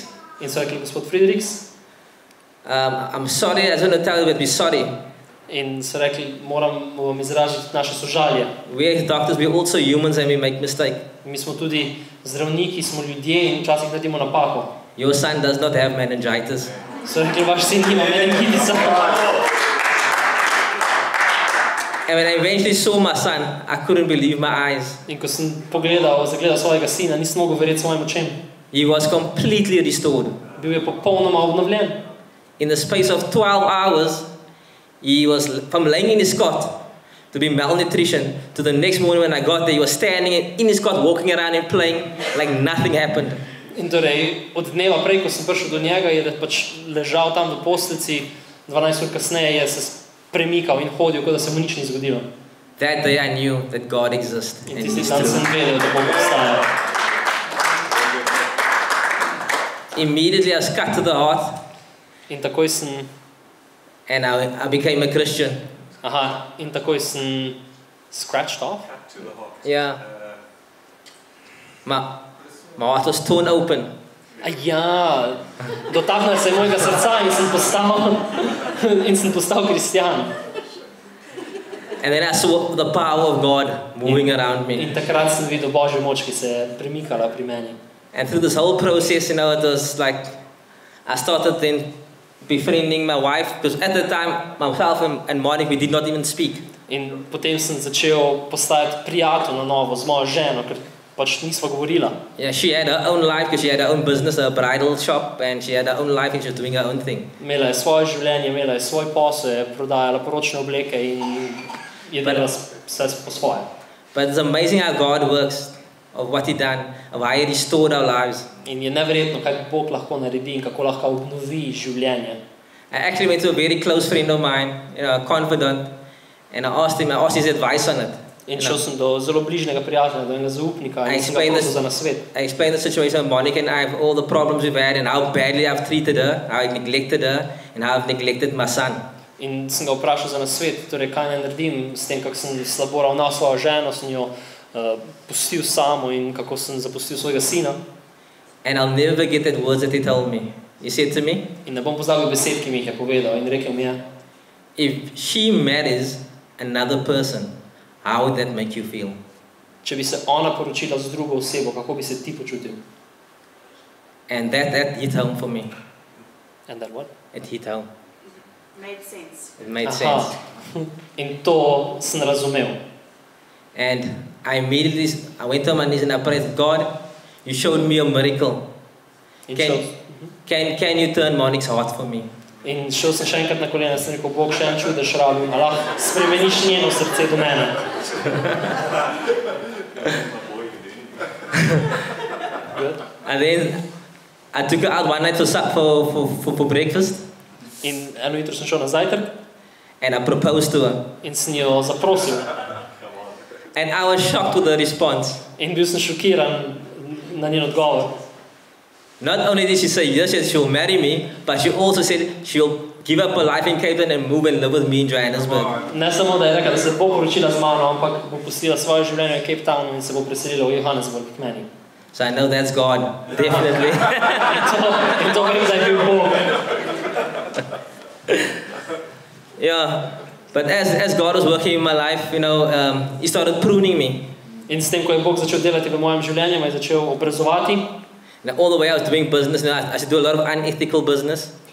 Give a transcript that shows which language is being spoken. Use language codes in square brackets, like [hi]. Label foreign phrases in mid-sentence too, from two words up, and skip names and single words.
[sl] In so rekli, gospod Fredericks. [en] I'm sorry, I just want to tell you that we're sorry. [sl] In so rekli, moram vam izraziti naše sožalje. [en] We as doctors, we're also humans and we make mistakes. [sl] Mi smo tudi zdravniki, smo ljudje in včasih naredimo napako. [en] Your son does not have meningitis. [sl] So rekli, vaš sin nima meningitisa. [en] And when I eventually saw my son, I couldn't believe my eyes. [sl] In ko sem zagledal svojega sina, nisem mogel verjeti svojim očem. [en] He was completely restored. [sl] Bil je popolnoma obnovljen. [en] In the space of 12 hours, he was from laying in his cot to be malnutrition to the next morning when I got there, he was standing in his cot, walking around and playing like nothing happened. [sl] In torej, od dneva prej, ko sem prišel do njega, je pač ležal tam v posteljici, 12 ur kasneje je se premikal in hodil, kot da se mu nič ni zgodilo. [en] That day I knew that God exists. [sl] In tisti dan sem vedel, da Bog obstaja. [en] Immediately I was cut to the heart. [sl] In takoj sem... [en] And I became a Christian. [sl] In takoj sem [en] scratched off. To the heart. Yeah. My heart was torn open. [sl] Dotaknil se je mojega srca in sem postal kristjan. [en] And then I saw the power of God moving around me. [sl] In takrat sem videl Božjo moč, ki se je premikala pri meni. [en] And through this whole process, it was like, I started then befriending my wife, because at the time, myself and Monica, we did not even speak. [sl] In potem sem začel postajati prijatelj na novo z mojo ženo, ker pač nisva govorila. [en] Yeah, she had her own life because she had her own business, her bridal shop, and she had her own life and she was doing her own thing. [sl] Imela je svoje življenje, imela je svoj posel, je prodajala poročne obleke in je delala vse po svoje. [en] But it's amazing how God works, of what He done, of how He restored our lives. [sl] In je neverjetno, kaj Bog lahko naredi in kako lahko obnovi življenje. [en] I actually went to a very close friend of mine, a confidant, and I asked his advice on it. [sl] In šel sem do zelo bližnjega prijatelja, do enega zaupnika in sem ga prosil za nasvet. [en] I explained the situation of Monica and I, have all the problems we've had and how badly I've treated her, how I neglected her, and how I've neglected my son. [sl] In sem ga vprašal za nasvet, torej kaj naj naredim s tem, kako sem slabo ravnal svojo ženo, sem jo pustil samo in kako sem zapustil svojega sina. [en] And I'll never forget that words that he told me. He said to me, [sl] In ne bom pozabil besed, ki mi jih je povedal, in rekel mi je, [en] if she marries another person, how would that make you feel? [sl] če bi se ona poročila z drugo osebo, kako bi se ti počutil? [en] And that hit home for me. And then what? It hit home. Made sense. It made sense. [sl] In to sem razumel. [en] And I went to my knees and I prayed, God, you showed me a miracle. [sl] In [en] Can you turn Monique's heart for me? [sl] In šel sem še enkrat na kolena in sem rekel, Bog, še en čudež rabim, a lahko spremeniš njeno srce do mene. [en] And then I took her out one night for breakfast. [sl] In eno jutro sem šel na zajtrk [en] and I proposed to her. [sl] In sem jo zaprosil. [en] And I was shocked with the response. [sl] In bil sem šokiran na njen odgovor. [en] Not only did she say yes, she'll marry me, but she also said she'll give up her life in Cape Town and move and live with me in Johannesburg. [sl] Ne samo, da je rekla, da se bo poročila z mano, ampak bo pustila svoje življenje v Cape Townu in se bo preselila v Johannesburg k meni. [en] So I know that's God, definitely. [sl] in to vem, da je bil Bog. [en] Yeah, but as God was working in my life, He started pruning me. [sl] In s tem, ko je Bog začel delati v mojem življenju, me je začel obrazovati. [en] And all the way I was doing business, I used to do a lot of unethical business.